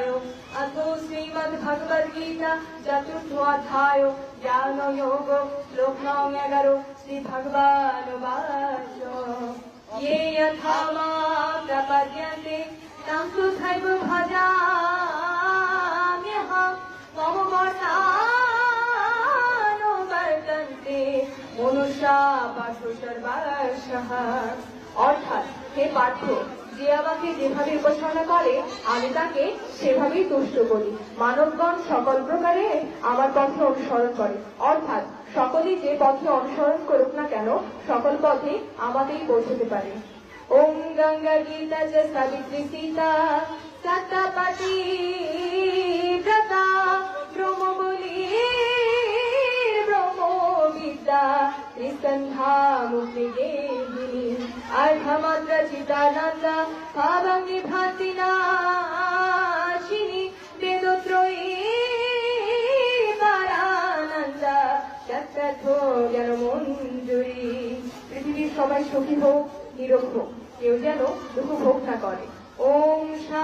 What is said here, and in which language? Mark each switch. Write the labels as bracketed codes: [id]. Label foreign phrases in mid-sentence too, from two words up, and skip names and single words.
[sa] अथ श्रीमद्भगवद्गीता चतुर्थोऽध्याय ज्ञानयोग श्लोक नং 11 श्री भगवानुवाच ये यथा मां प्रपद्यन्ते तं तथैव भजाम्यहं मम वर्तानुवर्तन्ते मनुष्या पाशु सर्वशः। [bn] অর্থাৎ হে পার্থ, যে আমাকে যেভাবে উপাসনা করে আমি তাকে সেভাবেই তুষ্ট করি। মানবগণ সকল প্রকারে আমার পথে অনুসরণ করে, অর্থাৎ সকলেই যে পথে অনুসরণ করুক না কেন সকল পথে আমাকেই পৌঁছতে পারে। [sa] ওম গঙ্গা গীতা চ সাবিত্রী সীতা সত্যপতি ব্রতা ব্রহ্মবলি ব্রহ্ম বিদ্যা ত্রিসন্ধ্যা মুক্তি গেহিনী अर्धमात्र चिदानन्दा भावंगी भाति नाशिनी वेदोत्रयी परानन्दा तत्तथो जनमञ्जुरी। [bn] পৃথিবীর সবাই সুখী হোক, নিরোগ হোক, কেউ যেন দুঃখ ভোগ না করে। ওম